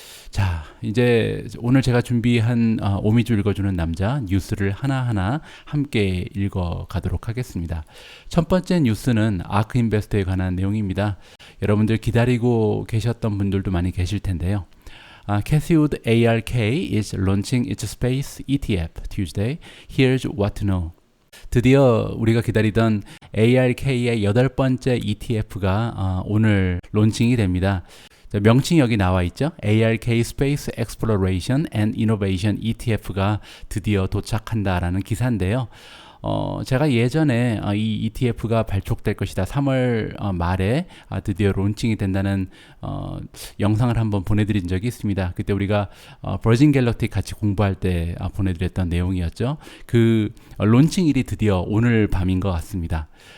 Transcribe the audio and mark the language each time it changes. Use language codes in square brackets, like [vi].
[ko] 자, 이제 오늘 제가 준비한 오미주 읽어주는 남자 뉴스를 하나하나 함께 읽어가도록 하겠습니다. 첫 번째 뉴스는 아크 인베스터에 관한 내용입니다. 여러분들 기다리고 계셨던 분들도 많이 계실 텐데요. [en] Cathie Wood ARK is launching its space ETF Tuesday. Here's what to know. [ko] 드디어 우리가 기다리던 ARK의 8번째 ETF가 오늘 론칭이 됩니다. 명칭이 여기 나와 있죠. ARK Space Exploration and Innovation ETF가 드디어 도착한다라는 기사인데요. 제가 예전에 이 ETF가 발족될 것이다. 3월 말에 드디어 론칭이 된다는 영상을 한번 보내드린 적이 있습니다. 그때 우리가 버진 갤럭틱 같이 공부할 때 보내드렸던 내용이었죠. 그 론칭일이 드디어 오늘 밤인 것 같습니다.